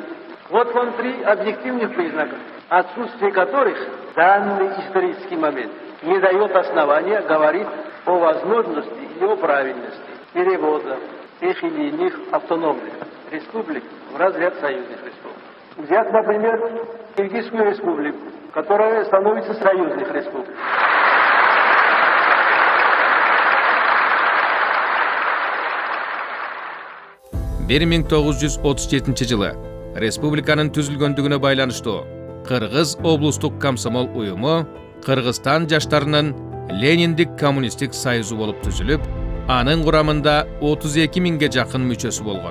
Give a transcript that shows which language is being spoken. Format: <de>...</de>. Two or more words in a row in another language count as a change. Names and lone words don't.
<ru>Вот вам три объективных признака, отсутствие которых в данный исторический момент не дает основания говорить о возможности и о правильности перевода тех или иных автономных республик в разряд союзных республик. Взять, например, Киргизскую республику, которая становится союзных республик.</ru> <ky>бир 1937 жылы республиканын түзүлгөндүгүнө байланыштуу Кыргыз облустук комсомол уюму Кыргызстан жаштарынын Лениндик коммунистик союзу болуп түзүлүп, анын курамында 32 миңге жакын мүчөсү болгон.</ky>